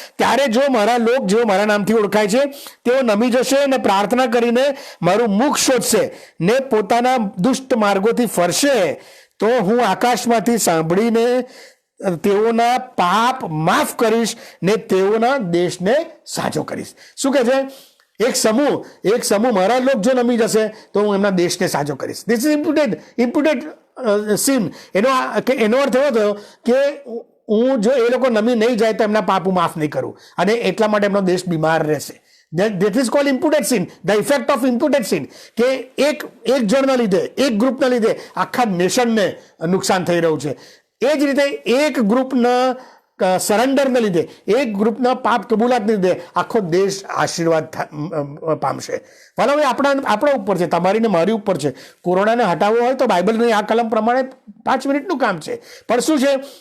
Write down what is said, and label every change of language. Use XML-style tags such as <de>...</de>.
<gu>ત્યારે જો મારા લોક જેઓ મારા નામથી ઓળખાય છે તેઓ નમી જશે અને પ્રાર્થના કરીને મારું મુખ શોધશે ને પોતાના દુષ્ટ માર્ગોથી ફરશે તો હું આકાશમાંથી સાંભળીને તેઓના પાપ માફ કરીશ ને તેઓના દેશને સાજો કરીશ. શું કહે છે? એક સમૂહ મારા લોક જો નમી જશે તો હું એમના દેશને સાજો કરીશ.</gu> <en>This is imputed sin.</en> <gu>એનો અર્થ એવો થયો કે હું જો એ લોકો નમી નહીં જાય તો એમના પાપ હું માફ નહીં કરું અને એટલા માટે એમનો દેશ બીમાર રહેશે.</gu> <en>That is called imputed sin, the effect of imputed sin.</en> <gu>કે એક જણના લીધે, એક ગ્રુપના લીધે આખા નેશનને નુકસાન થઈ રહ્યું છે. એ જ રીતે એક ગ્રુપના સરેન્ડરને લીધે, એક ગ્રુપના પાપ કબૂલાતને લીધે આખો દેશ આશીર્વાદ પામશે. ભલે હવે આપણા ઉપર છે, તમારી ને મારી ઉપર છે. કોરોનાને હટાવવો હોય તો બાઇબલની આ કલમ પ્રમાણે 5 મિનિટનું કામ છે. પણ શું છે?</gu>